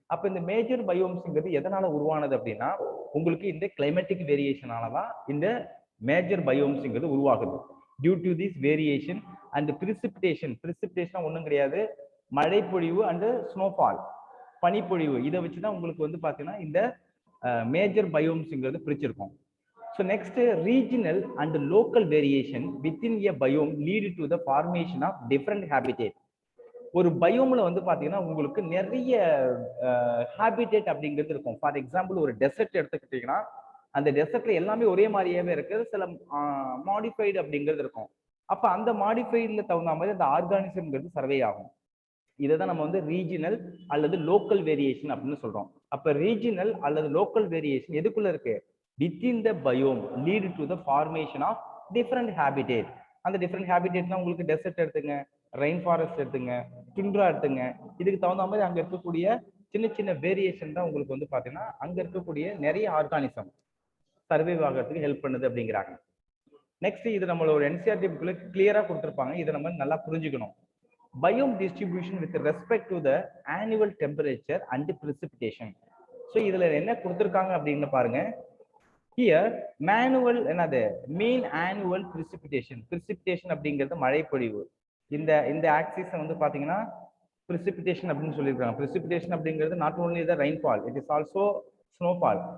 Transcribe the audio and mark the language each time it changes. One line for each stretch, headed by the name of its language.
Tamil: அப்போ இந்த மேஜர் பயோம்ஸ்ங்கிறது எதனால உருவானது அப்படின்னா, உங்களுக்கு இந்த கிளைமேட்டிக் வேரியேஷனால தான் இந்த மேஜர் பயோம்ஸ்ங்கிறது உருவாகுது. Due to this variation and precipitation ஒன்றும் கிடையாது, மழைப்பொழிவு அண்ட் ஸ்னோஃபால், பனிப்பொழிவு. இதை வச்சு தான் உங்களுக்கு வந்து பார்த்தீங்கன்னா இந்த major பயோம்ஸ்ங்கிறது பிரிச்சிருக்கோம்.
English: So next, regional and local variation within a biome lead to the formation of different habitat.
Tamil: ஒரு பயோம்ல வந்து பாத்தீங்கன்னா உங்களுக்கு நிறைய ஹாபிடேட் அப்படிங்கிறது இருக்கும். ஃபார் எக்ஸாம்பிள் ஒரு டெசர்ட் எடுத்துக்கிட்டீங்கன்னா, அந்த டெசர்ட்ல எல்லாமே ஒரே மாதிரியாவே இருக்கு, சில மாடிஃபைடு அப்படிங்கிறது இருக்கும். அப்ப அந்த மாடிஃபைடுல தகுந்த மாதிரி அந்த ஆர்கானிசம்ங்கிறது சர்வே ஆகும். இதை தான் நம்ம வந்து ரீஜினல் அல்லது லோக்கல் வேரியேஷன் அப்படின்னு சொல்றோம். அப்ப ரீஜினல் அல்லது லோக்கல் வேரியேஷன் எதுக்குள்ள இருக்கு?
English: within the biome lead to the formation of different habitat.
Tamil: அந்த டிஃப்ரெண்ட் ஹேபிடேட்னா உங்களுக்கு டெசர்ட் எடுத்துங்க, ரெயின் ஃபாரஸ்ட் எடுத்துங்க, டுண்ட்ரா எடுத்துங்க. இதுக்கு தகுந்த மாதிரி அங்க இருக்கக்கூடிய சின்ன சின்ன வேரியேஷன் தான் உங்களுக்கு வந்து பாத்தீங்கன்னா அங்க இருக்கக்கூடிய நிறைய ஆர்கானிசம் சர்வைவ் ஆகிறதுக்கு ஹெல்ப் பண்ணுது அப்படிங்கிறாங்க. நெக்ஸ்ட், இது நம்மளோட என்சிஆர்டி புக்ல கிளியரா கொடுத்துருப்பாங்க, இதை நம்ம நல்லா புரிஞ்சுக்கணும்.
English: biome distribution with respect to the annual temperature and precipitation.
Tamil: So இதுல என்ன கொடுத்துருக்காங்க அப்படின்னு பாருங்க. ஹியர் மேனுவல் என்னது மீன் ஆனுவல் பிரிசிபிடேஷன் அப்படிங்கிறது மழைப்பொழிவு. இந்த ஆக்சிஸ் வந்து பாத்தீங்கன்னா பிரிசிபிடேஷன் அப்படின்னு சொல்லியிருக்காங்க.
English: precipitation
Tamil: அப்படிங்கிறது
English: Not only the rainfall, it is also snowfall.